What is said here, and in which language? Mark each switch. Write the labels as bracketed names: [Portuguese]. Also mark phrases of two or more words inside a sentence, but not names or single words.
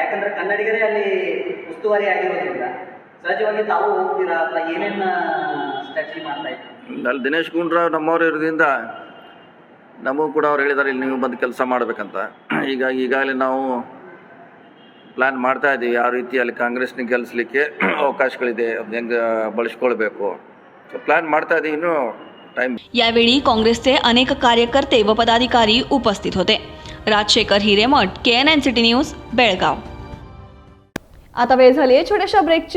[Kannada] ಯಾಕಂದರೆ ಕನ್ನಡಿಗರೇ ಅಲ್ಲಿ ಉಸ್ತುವಾರಿ ಆಗಿರೋದ್ರಿಂದ ಸಹಜವಾಗಿ ತಾವು ಹೋಗ್ತೀರಾ ಅಥವಾ ಏನೇನು ಸ್ಟ್ರಾಟಜಿ ಮಾಡ್ತಾ ಇದ್ದೀವಿ? ಅಲ್ಲಿ ದಿನೇಶ್ ಗುಂಡೂರಾವ್ ನಮ್ಮವ್ರು ಇರೋದ್ರಿಂದ ನಮಗೂ ಕೂಡ ಅವ್ರು ಹೇಳಿದ್ದಾರೆ ಇಲ್ಲಿ ನೀವು ಬಂದು ಕೆಲಸ ಮಾಡಬೇಕಂತ. ಈಗಾಗಲೇ ನಾವು ಪ್ಲ್ಯಾನ್ ಮಾಡ್ತಾ ಇದ್ದೀವಿ ಯಾವ ರೀತಿ ಅಲ್ಲಿ ಕಾಂಗ್ರೆಸ್ನ ಗೆಲ್ಲಿಸಲಿಕ್ಕೆ ಅವಕಾಶಗಳಿದೆ, ಅದನ್ನ ಹೆಂಗೆ ಬಳಸ್ಕೊಳ್ಬೇಕು. ಸೊ ಪ್ಲ್ಯಾನ್ ಮಾಡ್ತಾ ಇದ್ದೀವಿ, ಇನ್ನೂ टाइम. [Marathi] यावेळी काँग्रेसचे अनेक कार्यकर्ते व पदाधिकारी उपस्थित होते. राजशेखर हिरेमठ, KNN सिटी न्यूज, बेळगाव. आता वेळ झाली आहे छोट्याशा ब्रेकची.